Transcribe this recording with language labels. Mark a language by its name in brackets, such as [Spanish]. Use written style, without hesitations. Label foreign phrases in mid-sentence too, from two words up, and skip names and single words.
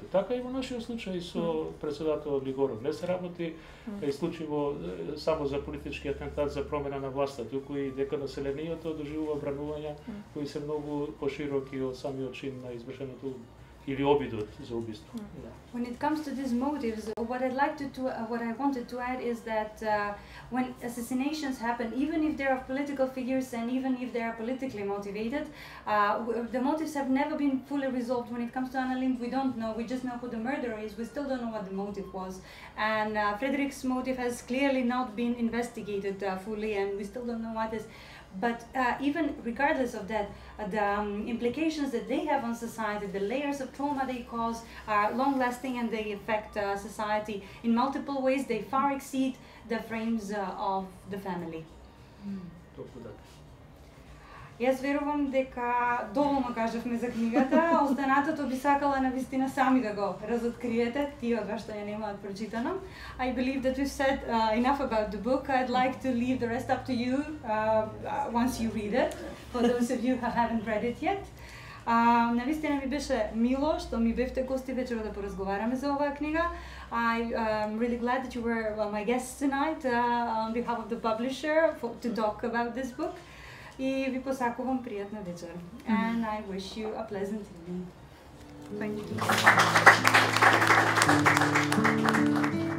[Macedonian] Така и во нашиот случај со председателот Григоров. Не се работи исклучиво само за политички атентат за промена на власта, туку и дека населението доживува бранувања кои се многу пошироки од самиот чин на извршеното или обидот за убиство. [English] When it comes to these motives, what I'd like what I wanted to add is that when assassinations happen, even if there are political figures and even if they are politically motivated, the motives have never been fully resolved. When it comes to Anna Lindh, we don't know. We just know who the murderer is. We still don't know what the motive was. And Fredrik's motive has clearly not been investigated fully, and we still don't know what is. But even regardless of that, the implications that they have on society, the layers of trauma they cause are long-lasting and they affect society in multiple ways. They far exceed the frames of the family. [Macedonian] Јас верувам дека доволно кажавме за книгата, останатото би сакала навистина сами да го разоткриете, тие од вас што ја немаат прочитано. [English] I believe that we've said enough about the book. I'd like to leave the rest up to you once you read it, for those of you who haven't read it yet. [Macedonian] Навистина ми беше мило што ми бевте гости вечера да поразговараме за оваа книга. [English] I'm really glad that you were my guests tonight on behalf of the publisher to talk about this book. [Macedonian] И ви посакувам пријатна вечер. [English] And I wish you a pleasant evening. Thank you.